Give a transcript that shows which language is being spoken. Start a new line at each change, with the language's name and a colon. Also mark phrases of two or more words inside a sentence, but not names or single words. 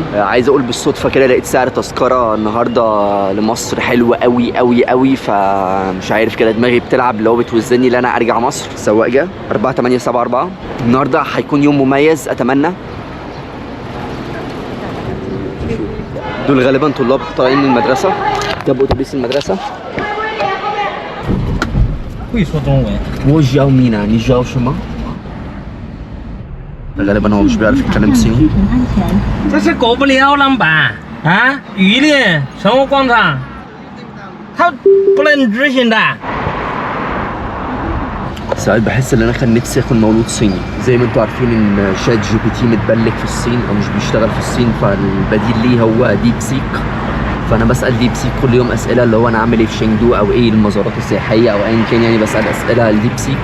Arabic: عايز اقول بالصدفه كده لقيت سعر تذكره النهارده لمصر حلو قوي قوي قوي، فمش عارف كده دماغي بتلعب اللي هو بتوزني ان انا ارجع مصر. السواق جه 4874. النهارده هيكون يوم مميز اتمنى. دول غالبا طلاب طالعين من المدرسه، جابوا اتوبيس المدرسه.
Chinese: 会说中文。我教你呢，你教什么？
Arabic: غالبا هو مش بيعرف يتكلم صيني.
Chinese: 这是狗不理老板啊，榆林生活广场，他不能执行的。
Arabic: ساعات بحس ان انا كان نفسي اكون مولود صيني. زي ما انتوا عارفين ان شات جي بي تي متبلك في الصين او مش بيشتغل في الصين، فالبديل ليه هو ديب سيك. فانا بسال ديب سيك كل يوم اسئله، اللي هو انا اعمل ايه في شينجدو او ايه المزارات السياحيه او ايا كان، يعني بسال اسئله لديب سيك.